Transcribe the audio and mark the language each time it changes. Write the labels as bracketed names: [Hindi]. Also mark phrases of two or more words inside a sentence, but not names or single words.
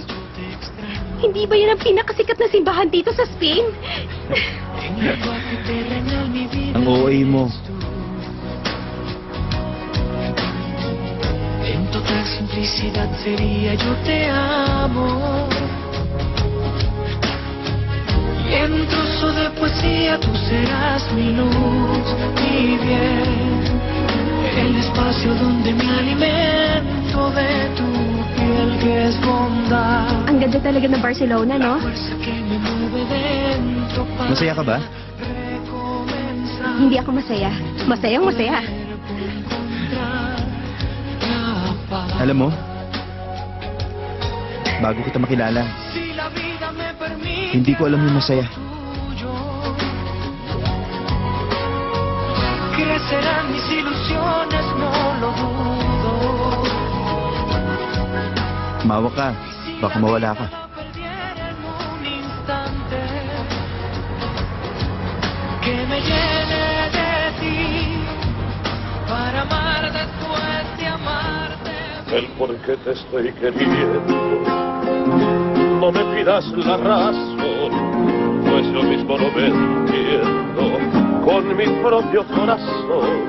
[Filipino] Hindi ba yan ang pinakasikat na simbahan dito sa Spain? Ang OA mo. [Spanish] En total simplicidad sería yo te amo. Y en un trozo de poesía tú serás mi luz, mi bien. El espacio donde me alimento de tu piel que es bondad. [Filipino] Ang ganda talaga ng Barcelona, no? [Spanish] La fuerza que me mueve dentro para [Filipino] Masaya ka ba? [Spanish] recomenzar. [Filipino] Hindi ako masaya. Masayang masaya. [Spanish] Encontrar la paz. [Filipino] Alam mo, bago kita makilala, [Spanish] Si la vida me permite [Filipino] hindi ko alam yung masaya. [Spanish] tuyo, crecerán mis ilusiones, no lo dudo. [Filipino] Mawa ka, baka mawala ka. [Spanish] La perdiera en un instante, que me llene de ti, para amar después de amarte. El por qué te estoy queriendo. No me pidas la razón, pues yo mismo no me entiendo con mi propio corazón.